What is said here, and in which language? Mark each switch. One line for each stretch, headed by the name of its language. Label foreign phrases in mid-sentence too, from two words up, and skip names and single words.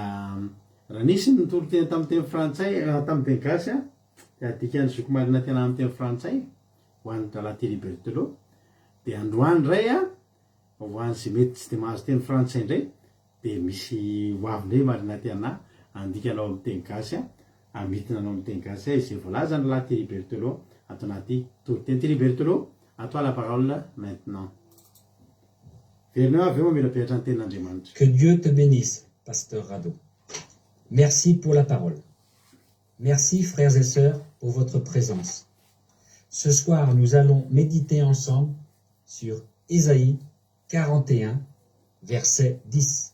Malagasy: raha nisy ny toriteny tamin'ny teny frantsay tamin'ny teny gasy dia adikany zoky marina tena amin'ny teny frantsay ho an'ny rahalahy Thierry Berthelot dia androany indray ho an'ny izay mety tsy dia mahazo teny frantsay indray dia misy hoavy indray marina tena andikanao amin'ny teny gasy amitina anao amin'ny teny gasy izay voalaza ny lahy Thierry Berthelot ato anaty toriteny.
French: Thierry Berthelot, à toi la parole maintenant. Que Dieu te bénisse, Pasteur Rado. Merci pour la parole. Merci, frères et sœurs, pour votre présence. Ce soir, nous allons méditer ensemble sur Ésaïe 41, verset 10.